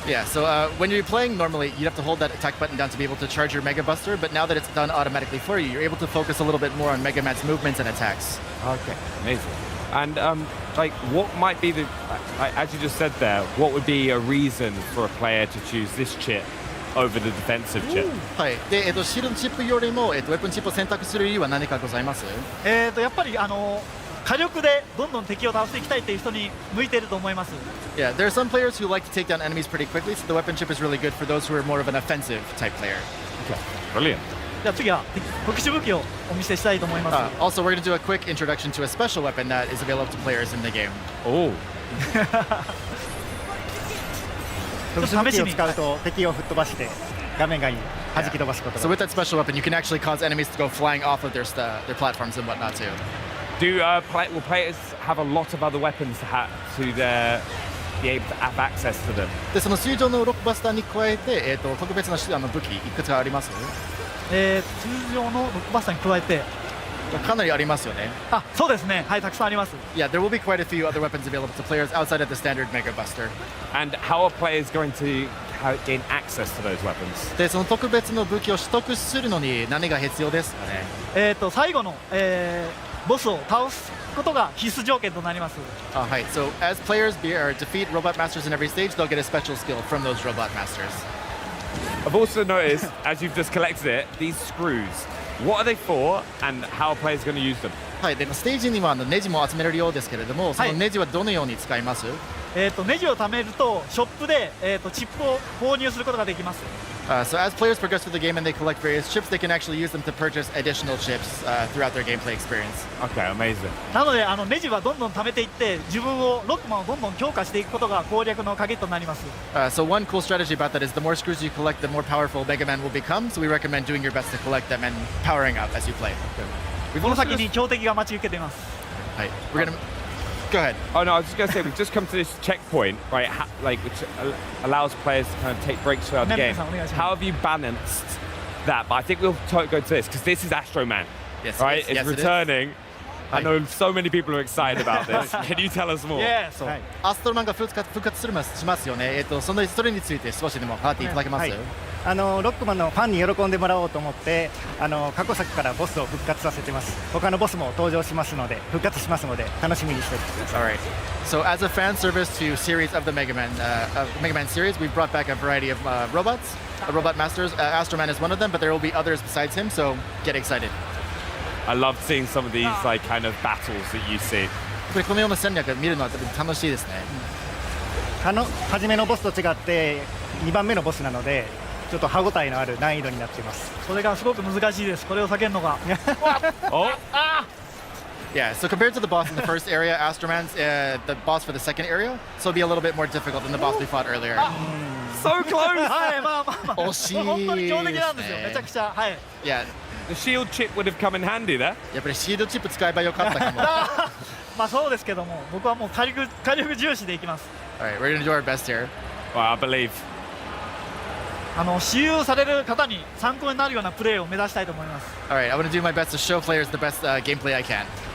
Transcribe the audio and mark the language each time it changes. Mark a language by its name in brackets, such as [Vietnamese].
[English] Yeah, so when you're playing normally, you'd have to hold that attack button down to be able to charge your Mega Buster, but now that it's done automatically for you, you're able to focus a little bit more on Mega Man's movements and attacks. Okay, amazing. And like, what might be the, as you just said there, what would be a reason for a player to choose this chip over the defensive chip? [Japanese] はい。で、シールドチップよりも、ウェポンチップを選択する理由は何かございます？やっぱり火力でどんどん敵を倒していきたいという人に向いていると思います。 [English] Yeah, there are some players who like to take down enemies pretty quickly, so the weapon chip is really good for those who are more of an offensive type player. Okay, brilliant. [Japanese] じゃあ次は特殊武器をお見せしたいと思います。 [English] Also, we're going to do a quick introduction to a special weapon that is available to players in the game. Oh. [Japanese] 特殊武器を使うと敵を吹っ飛ばして画面外に弾き飛ばすことが。 [English] So with that special weapon, you can actually cause enemies to go flying off of their platforms and whatnot too. Will players have a lot of other weapons to be able to have access to them? [Japanese] で、その水上のロックバスターに加えて、特別な武器いくつかあります？通常のロックバスターに加えてかなりありますよね。そうですね。はい、たくさんあります。 [English] Yeah, there will be quite a few other weapons available to players outside of the standard Mega Buster. And how are players going to gain access to those weapons? [Japanese] で、その特別の武器を取得するのに何が必要ですかね？最後の、ボスを倒すことが必須条件となります。はい。 [English] So as players defeat robot masters in every stage, they'll get a special skill from those robot masters. I've also noticed, as you've just collected it, these screws. What are they for, and how are players going to use them? [Japanese] はい。で、ステージにはネジも集めれるようですけれども、そのネジはどのように使います？ネジを貯めるとショップで、チップを購入することができます。 [English] So as players progress through the game and they collect various chips, they can actually use them to purchase additional chips throughout their gameplay experience. Okay, amazing. [Japanese] なのでネジはどんどん貯めていって自分をロックマンをどんどん強化していくことが攻略の鍵となります。 [English] So one cool strategy about that is the more screws you collect, the more powerful Mega Man will become. So we recommend doing your best to collect them and powering up as you play. [Japanese] この先に強敵が待ち受けています。 [English] はい。We're gonna go ahead. Oh no, I was just going to say we've just come to this checkpoint, right? Which allows players to kind of take breaks throughout the game. How have you balanced that? But I think we'll go to this because this is Astro Man, right? It's returning. I know so many people are excited about this. Can you tell us more? Yeah. [Japanese] そう。アストロマンが復活しますよね。それについて少しでも語っていただけます？ロックマンのファンに喜んでもらおうと思って過去作からボスを復活させてます。他のボスも登場しますので復活しますので楽しみにしておいてください。 [English] Alright. So as a fan service to series of the Mega Man series, we've brought back a variety of robots, robot masters. Astro Man is one of them, but there will be others besides him. So get excited. I love seeing some of these like kind of battles that you see. [Japanese] このような戦略見るのは楽しいですね。初めのボスと違って2番目のボスなので。ちょっと歯ごたえのある難易度になっています。それがすごく難しいです。これを避けるのが。 [English] Yeah, so compared to the boss in the first area, Astro Man's the boss for the second area, so it'll be a little bit more difficult than the boss we fought earlier. So close! [Japanese] はい、まあ。惜しいですね。本当に強敵なんですよ。めちゃくちゃ。はい。 [English] Yeah. The shield chip would have come in handy there. [Japanese] やっぱりシールドチップ使えばよかったかも。まあそうですけども、僕はもう火力重視でいきます。 [English] Alright, we're gonna do our best here. Well, I believe. [Japanese] 使用される方に参考になるようなプレーを目指したいと思います。 [English] Alright, I want to do my best to show players the best gameplay I can.